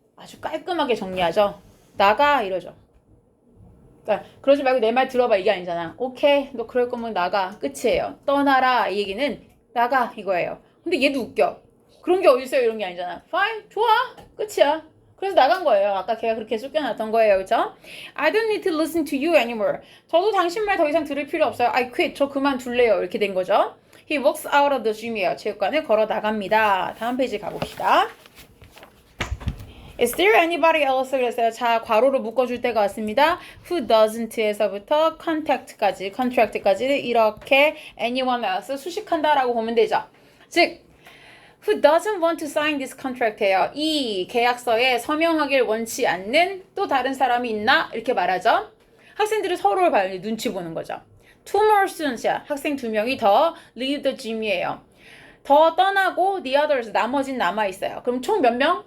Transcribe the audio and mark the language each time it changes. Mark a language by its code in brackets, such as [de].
[ko] 아주 깔끔하게 정리하죠. 나가 이러죠. 그러니까 그러지 말고 내 말 들어봐 이게 아니잖아. 오케이, 너 그럴 거면 나가. 끝이에요. 떠나라 이 얘기는 나가 이거예요. 근데 얘도 웃겨. 그런 게 어딨어요 이런 게 아니잖아. Fine, 좋아. 끝이야. 그래서 나간 거예요. 아까 걔가 그렇게 쫓겨났던 거예요. 그쵸? [en] I don't need to listen to you anymore. [ko] 저도 당신 말 더 이상 들을 필요 없어요. [en] I quit. [ko] 저 그만둘래요. 이렇게 된 거죠. [en] He walks out of the gym이에요. [ko] 체육관을 걸어 나갑니다. 다음 페이지 가봅시다. [en] Is there anybody else? [ko] 그랬어요. 자, 괄호로 묶어줄 때가 왔습니다. Who doesn't에서부터 contract까지 이렇게 [en] anyone else [ko] 수식한다라고 보면 되죠. [en] 즉, who doesn't want to sign this contract예요. [ko] 이 계약서에 서명하길 원치 않는 또 다른 사람이 있나? 이렇게 말하죠. 학생들이 서로를 봐요. 눈치 보는 거죠. [en] Two more students야. [ko] 학생 2명이 더 [en] leave the gym [ko] 이에요. 더 떠나고 [en] the others [ko] 나머진 남아있어요. 그럼 총 몇 명?